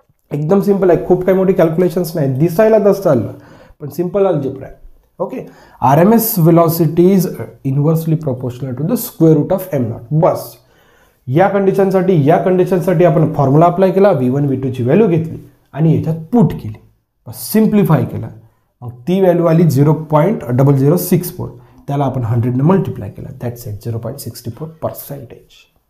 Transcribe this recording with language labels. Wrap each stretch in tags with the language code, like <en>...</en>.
<mr>एकदम सिंपल आहे, खूप काही मोठी कॅल्क्युलेशन्स नाही, दिसायला तसं चाललं पण सिंपल अल्जेब्रा आहे. Okay.</mr> <en>RMS velocity is inversely proportional to the square root of m0.</en> <mr>बस या कंडिशनसाठी आपण फॉर्म्युला अप्लाय केला, V1 V2 ची व्हॅल्यू घेतली आणि याच्यात पुट केली, बस सिम्प्लिफाय केला, मग ती व्हॅल्यू आली 0.0064. त्याला आपण 100 ने मल्टिप्लाय केला,</mr> <en>that's it</en> <mr>0.64%.</mr>